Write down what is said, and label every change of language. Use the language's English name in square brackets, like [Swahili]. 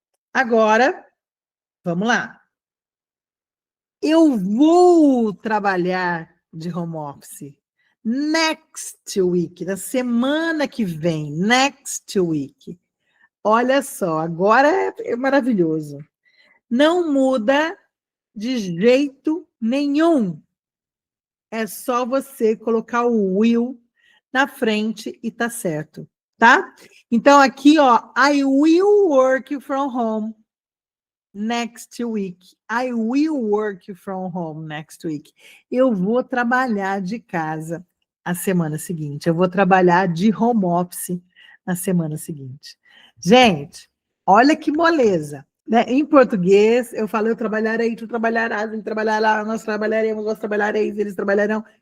[Portuguese] Agora, vamos lá. Eu vou trabalhar de home office [English] next week, [Portuguese] na semana que vem, next week. Olha só, agora é maravilhoso. Não muda de jeito nenhum. É só você colocar o will na frente e tá certo, tá? [English] Então aqui, ó, I will work from home next week. I will work from home next week. [Portuguese] Eu vou trabalhar de casa a semana seguinte. Eu vou trabalhar de home office na semana seguinte. Gente, olha que moleza. Né? Em português, eu falo, eu trabalharei, tu trabalharás, ele trabalhará, nós trabalharemos, vós trabalhareis, eles trabalharão.